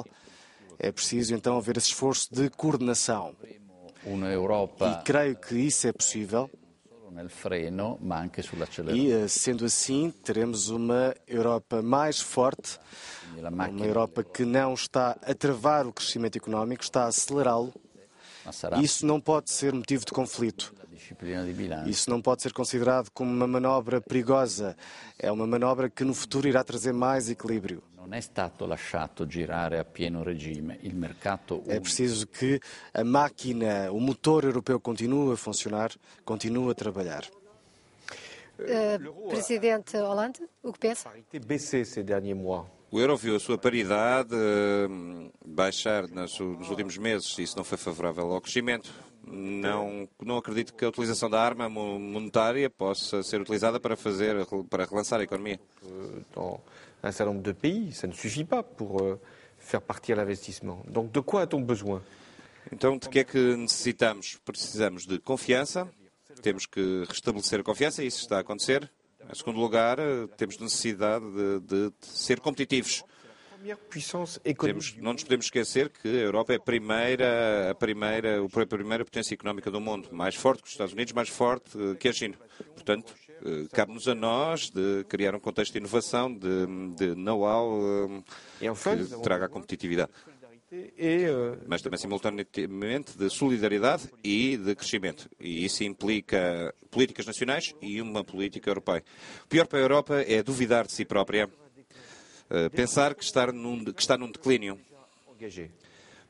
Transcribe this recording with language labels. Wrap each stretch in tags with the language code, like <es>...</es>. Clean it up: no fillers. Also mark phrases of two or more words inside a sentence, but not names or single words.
<pt>É preciso, então, haver esse esforço de coordenação. E</pt> <it>un'Europa</it> <pt>creio que isso é possível.</pt> <it>solo nel freno, ma anche sull'acceleratore.</it> <pt>E, sendo assim, teremos uma Europa mais forte,</pt> <it>Quindi la</it> <pt>uma</pt> <it>macchina</it> <pt>Europa que não está a travar o crescimento económico, está a acelerá-lo.</pt> <it>ma sarà</it> <pt>Isso não pode ser motivo de conflito.</pt> <it>la disciplina di bilancio.</it> <pt>Isso não pode ser considerado como uma manobra perigosa. É uma manobra que no futuro irá trazer mais equilíbrio.</pt> <it>Non è stato lasciato girare a pieno regime. Il mercato</it> <pt>É</pt> <it>unico</it> <pt>preciso que a máquina, o motor europeu continue a funcionar, continue a trabalhar. Presidente Hollande, o que pensa?</pt> <fr>Été baissé ces derniers mois.</fr> <pt>O euro viu a sua paridade baixar nos últimos meses. Isso não foi favorável ao crescimento. Não acredito que a utilização da arma monetária possa ser utilizada para relançar a economia.</pt> <fr>Dans un certain nombre de pays, ça ne suffit pas pour faire partir l'investissement. Donc de quoi a-t-on besoin?</fr> <pt>Então, de que é que necessitamos? Precisamos de confiança. Temos que restabelecer a confiança e isso está a acontecer. Em segundo lugar, temos necessidade de ser competitivos.</pt> <fr>Première puissance économique.</fr> <pt>Não nos podemos esquecer que a Europa é a primeira potência económica do mundo, mais forte que os Estados Unidos, mais forte que a China. Portanto, cabe-nos a nós de criar um contexto de inovação, de know-how que traga a competitividade, mas também simultaneamente de solidariedade e de crescimento. E isso implica políticas nacionais e uma política europeia. O pior para a Europa é duvidar de si própria, pensar que está num declínio.</pt>